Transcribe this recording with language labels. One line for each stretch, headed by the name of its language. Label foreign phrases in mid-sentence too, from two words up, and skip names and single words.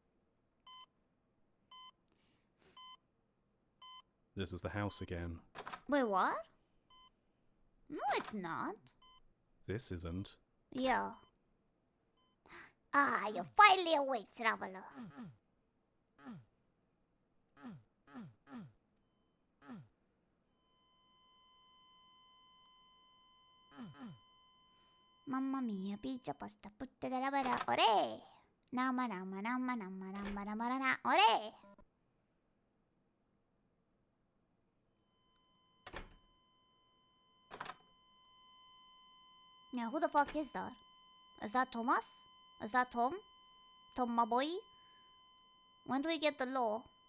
English: This is the house again. Wait, what? No, it's not. This isn't. Yeah. Ah, you're finally awake, traveler. Mamma mia, pizza, pasta, putta della bara, ore! Nama nama nama nama nama nama nama, ore! Now, who the fuck is that? Is that Thomas? Is that Tom? Tom, my boy? When do we get the law?